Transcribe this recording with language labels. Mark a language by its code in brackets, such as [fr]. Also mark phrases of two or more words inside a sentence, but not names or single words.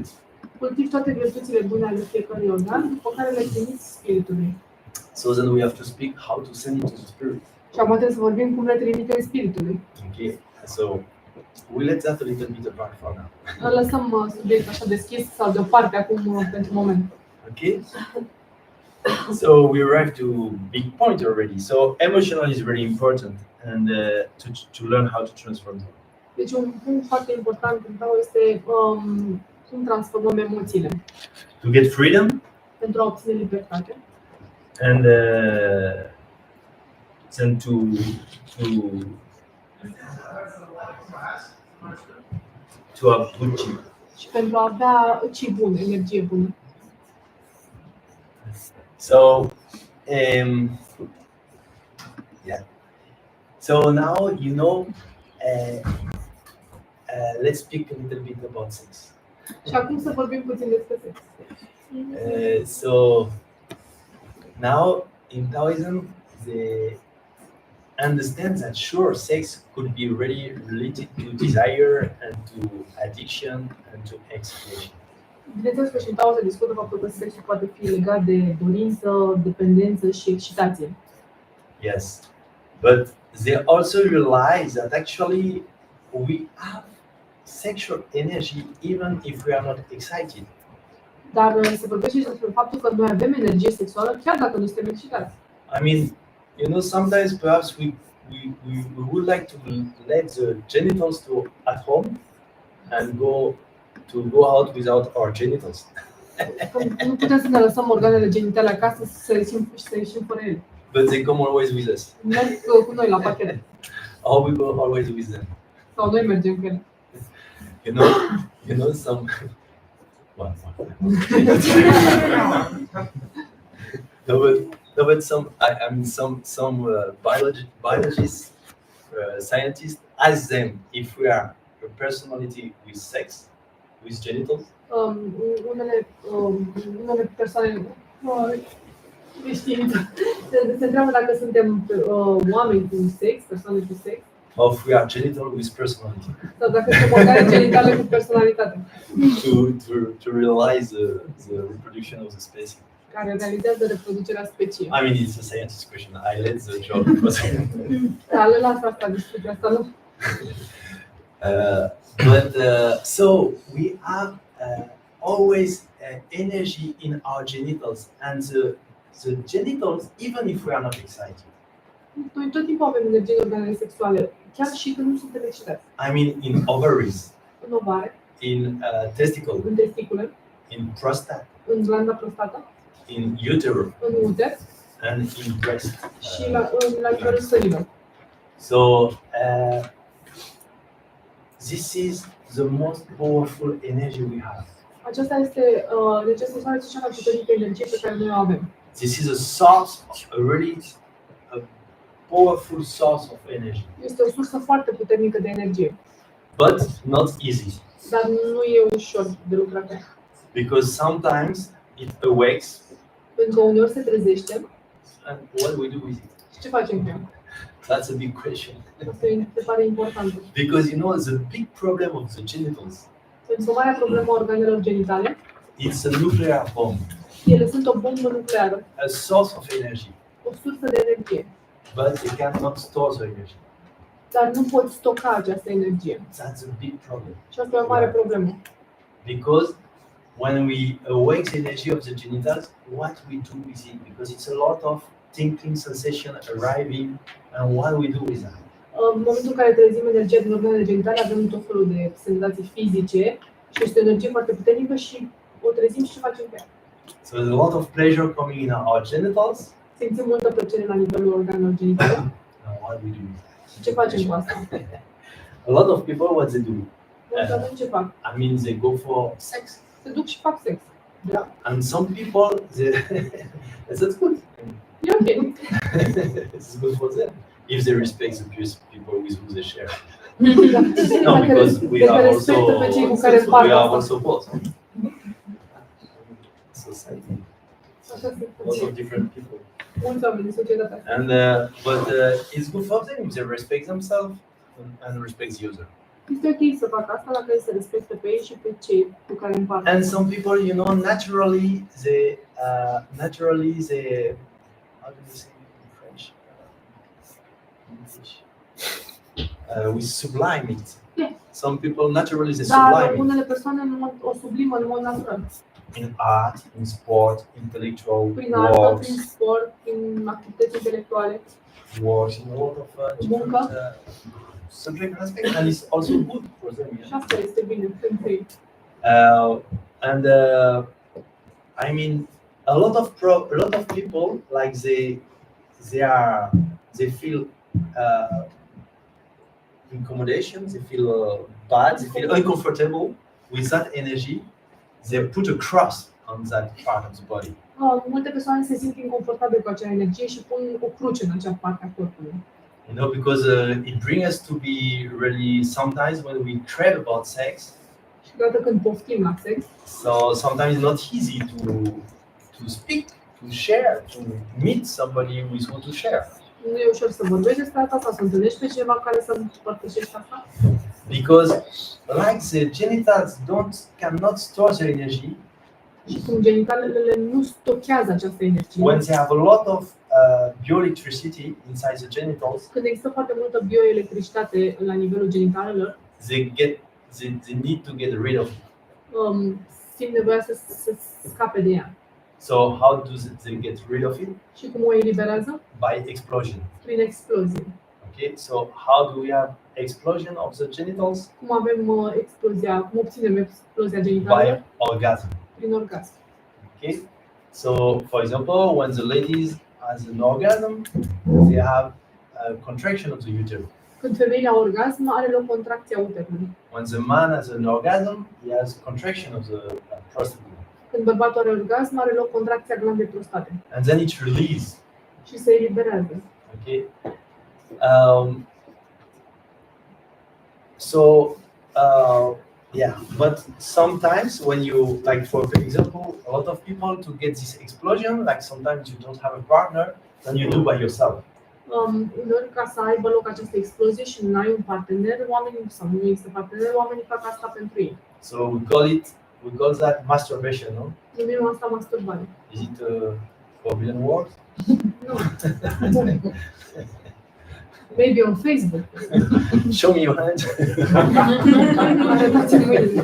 [ro] cultivi toate virtuțile bune ale fiecărui organ, după care le trimiți spiritului. [en] So then we have to speak how to send it to the spirit. [ro] Și acum trebuie să vorbim cum le trimitem spiritului. [en] Okay, so we let that a little bit apart for now. [ro] Lăsăm subiectul așa deschis sau deoparte acum pentru moment. [en] Okay, so we arrived to big point already. So emotional is very important, and to learn how to transform them. [ro] Deci un punct foarte important în Tao este cum transformăm emoțiile. [en] To get freedom [ro] Pentru a obține libertate. [en] and then to have good chi. [ro] Și pentru a avea chi bun, energie bună. [en] So yeah. So now let's speak a little bit about sex. [ro] Și acum să vorbim puțin despre sex. [en] So now in Taoism, they understand that sure, sex could be really related to desire and to addiction and to expiation. [ro] Bineînțeles că și în Tao se discută faptul că sexul poate fi legat de dorință, dependență și excitație. [en] Yes, but they also realize that actually we have sexual energy even if we are not excited. [ro] Dar se vorbește și despre faptul că noi avem energie sexuală chiar dacă nu suntem excitați. [en] I mean, sometimes perhaps we would like to let the genitals at home and go out without our genitals. [ro] Nu putem să ne lăsăm organele genitale acasă să ieșim fără ele. [en] But they come always with us. [ro] Merg cu noi la pachet. [en] Or we go always with them. [ro] Sau noi mergem cu ele. [en] You know some. What? No, but some biologists, scientists ask them if we are a personality with sex, with genitals, [ro] Unele persoane de știință se întreabă dacă suntem oameni cu sex, persoane cu sex, [en] or if we are genital with personality. [ro] sau dacă suntem organe genitale cu personalitate, [en] To realize the reproduction of the species. [ro] care realizează reproducerea speciei. [en] I mean, it's a scientist question. I let the job because. [ro] Da, le las asta, discuția asta, nu? [en] But so we have always energy in our genitals, and the genitals, even if we are not excited. [ro] Noi tot timpul avem energie în organele sexuale, chiar și când nu suntem excitați. [en] I mean, in ovaries, [ro] În ovare, [en] in testicle, [ro] în testicule, [en] in prostate, [ro] în glanda prostată, [en] in uterus, [ro] în uter [en] and in breast. [ro] și la nivelul sânilor. [en] So this is the most powerful energy we have. [ro] Aceasta este cea mai puternică energie pe care noi o avem. [en] This is a source, a really powerful source of energy. [ro] Este o sursă foarte puternică de energie, [en] But not easy, [ro] dar nu e ușor de lucrat. [en] because sometimes it awakes, [ro] Pentru că uneori se trezește [en] and what do we do with it? [ro] și ce facem cu ea? [en] That's a big question. [ro] Asta se pare important. [en] Because you know the big problem of the genitals, [ro] Pentru că marea problemă a organelor genitale, [en] it's a nuclear bomb, [ro] ele sunt o bombă nucleară, [en] a source of energy, [ro] o sursă de energie, [en] but they cannot store the energy. [ro] dar nu pot stoca această energie. [en] That's a big problem. [ro] Și asta e o mare problemă. [en] Because when we awake the energy of the genitals, what we do with it? Because it's a lot of tingling sensation arriving, and what we do with that? [ro] În momentul în care trezim energia din organele genitale, avem tot felul de senzații fizice și este o energie foarte puternică și o trezim și ce facem cu ea. [en] So there's a lot of pleasure coming in our genitals. [ro] Simțim multă plăcere la nivelul organelor genitale [en] And what we do with that? [ro] și ce facem cu asta? [en] A lot of people, what they do? [ro] Mulți oameni ce fac? [en] I mean, they go for sex. [ro] Se duc și fac sex. Da. [en] And some people, they, that's good. [ro] E ok. [en] It's good for them if they respect the people with whom they share. No, because we are also we are also both. Society, lots of different people. [ro] Mulți oameni din societatea asta. [en] And but it's good for them if they respect themselves and respect the user. [ro] Este ok să facă asta dacă ei se respectă pe ei și pe cei cu care împart. [en] And some people, you know, naturally they how do you say it in French? We sublime it. Yeah. Some people naturally they [ro] Dar [en] sublime it. [ro] unele persoane o sublimă în mod natural. [en] In art, in sport, intellectual [ro] Prin artă, [en] works, [ro] prin sport, prin activități intelectuale. [en] works in a lot of different subject aspects, and it's also good for them. [ro] Și asta este bine pentru ei. [en] And I mean, a lot of people like they feel incommodation, they feel bad, they feel uncomfortable with that energy. They put a cross on that part of the body. [ro] Multe persoane se simt inconfortabile cu acea energie și pun o cruce în acea parte a corpului. [en] You know, because it brings us to be really sometimes when we crave about sex. [ro] Și odată când poftim la sex, [en] So sometimes it's not easy to speak, to share, to meet somebody with whom to share. [ro] nu e ușor să vorbești despre asta sau să întâlnești pe cineva care să împărtășești asta. [en] Because like the genitals cannot store their energy. [ro] Și cum genitalele nu stochează această energie. [en] When they have a lot of bioelectricity inside the genitals, [ro] Când există foarte multă bioelectricitate la nivelul genitalelor, [en] they need to get rid of it. [ro] simt nevoia să scape de ea. [en] So how do they get rid of it? [ro] Și cum o eliberează? [en] By explosion. [ro] Prin explozie. [en] Okay, so how do we have explosion of the genitals? [ro] Cum avem explozia, cum obținem explozia genitalelor? [en] By orgasm. [ro] Prin orgasm. [en] Okay, so for example, when the ladies has an orgasm, they have a contraction of the uterus. [ro] Când femeile au orgasm, are loc contracția uterului. [en] When the man has an orgasm, he has a contraction of the prostate. [ro] Când bărbatul are orgasm, are loc contracția glandei prostate. [en] And then it's released. [ro] Și se eliberează. [en] Okay. So Yeah, but sometimes when you, like for example, a lot of people to get this explosion, like sometimes you don't have a partner, then you do by yourself. [ro] Uneori, ca să aibă loc această explozie și nu ai un partener, oamenii sau nu există partener, oamenii fac asta pentru ei. [en] So we call that masturbation, no? [ro] Numim asta masturbare. [en] Is it a forbidden word? Nu. Maybe on Facebook. Show me your hand. [ro] Arătați-mi mâinile.